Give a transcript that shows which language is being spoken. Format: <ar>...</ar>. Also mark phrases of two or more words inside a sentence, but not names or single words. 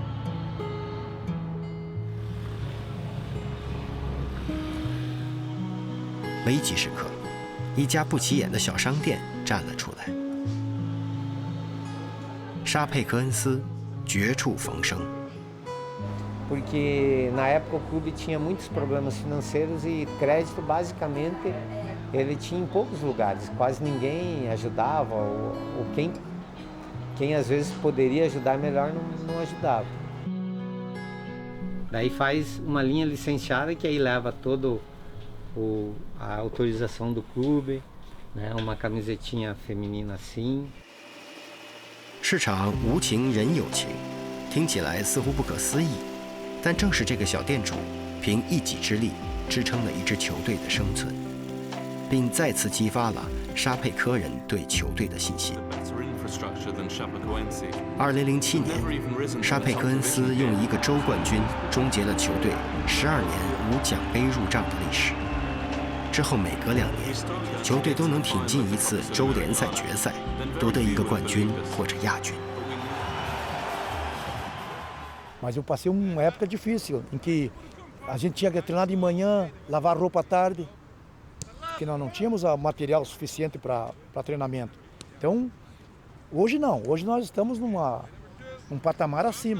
<zh>危急时刻，一家不起眼的小商店站了出来。沙佩科恩斯绝处逢生。</zh> <pt>Porque na época o clube tinha muitos problemas financeiros e crédito basicamente ele tinha em poucos lugares, quase ninguém ajudava ou quem às vezes poderia ajudar melhor não ajudava. Daí faz uma linha licenciada que aí leva todo a autorização do clube, né, uma camisetinha feminina assim.</pt> <zh>市场无情人有情，听起来似乎不可思议。但正是这个小店主，凭一己之力支撑了一支球队的生存。并再次激发了沙佩科人对球队的信心。2007年，沙佩科恩斯用一个州冠军终结了球队12年无奖杯入账的历史。之后每隔2年，球队都能挺进一次州联赛决赛，夺得一个冠军或者亚军。</zh> <pt>Mas eu passei uma época difícil, em que a gente tinha que treinar de manhã, lavar roupa à tarde, porque nós não tínhamos material suficiente para treinamento. Então, hoje não, hoje nós estamos num patamar acima.</pt>